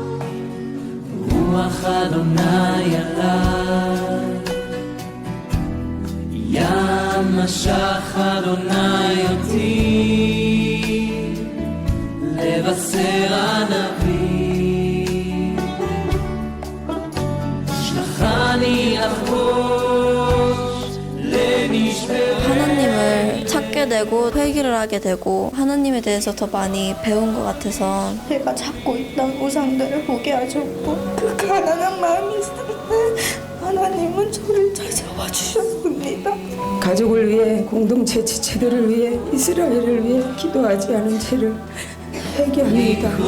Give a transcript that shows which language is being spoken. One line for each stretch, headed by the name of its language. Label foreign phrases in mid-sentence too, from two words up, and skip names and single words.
Hebrew: רוח אדוני עליי ים משך אדוני אותי לבשר ענבים שלחני לחבוש לנשברי.
Korean: 하나님을 찾게 되고 회개를 하게 되고 하나님에 대해서 더 많이 배운 것 같아서 제가 잡고 있던 우상들을 보게 하셨고 그 가난한 마음이 있을 때 하나님은 저를 찾아와 주셨습니다. 가족을 위해 공동체 지체들을 위해 이스라엘을 위해 기도하지 않은 죄를 회개합니다.